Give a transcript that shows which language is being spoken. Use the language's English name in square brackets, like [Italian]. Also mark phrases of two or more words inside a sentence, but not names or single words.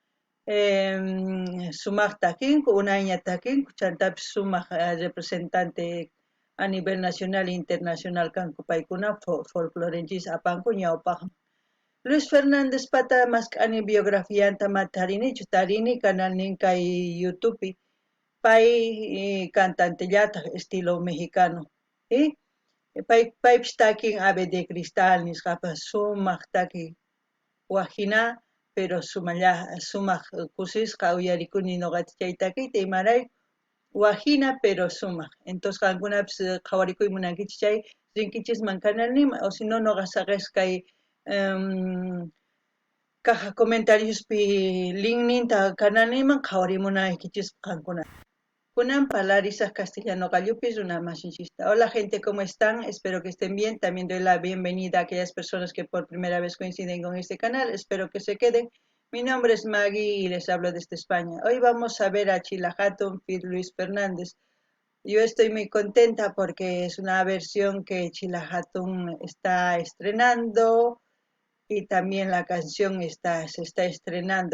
[Quechua] Sumaq takinku, unayña takinku, chantapish sumaq [Spanish] representante a nivel nacional e internacional [Quechua] kanku paykuna folclorenchis apanku ñawpaqman. Luis Fernández pata mask'ani biografiyanta tarini kanalnin kay YouTubepi. Pay cantantellata [Spanish] estilo mexicano. ¿Sí? [Quechua] Paypish takin Ave de Cristal nisqapas sumaq taki wajina, pero sumaq kusisqa uyarikuni noqata chay takiyta imaray wajina pero sumaq. Entonces qankunapish qhawarikuy munankichis chay rinkichisman kanalnima [Spanish] o si no [Quechua] noqa saqes kay caja comentariospi linkninta kanalniman qhawarimunaykichis qankuna. Kunanpa Larisa Castellano Gallupis, una masinchista. [Spanish] Hola gente, ¿cómo están? Espero que estén bien. También doy la bienvenida a aquellas personas que por primera vez coinciden con este canal. Espero que se queden. Mi nombre es Maggie y les hablo desde España. Hoy vamos a ver a Chila Hatun feat. Luis Fernández. Yo estoy muy contenta porque es una versión que Chila Hatun está estrenando y también la canción se está estrenando.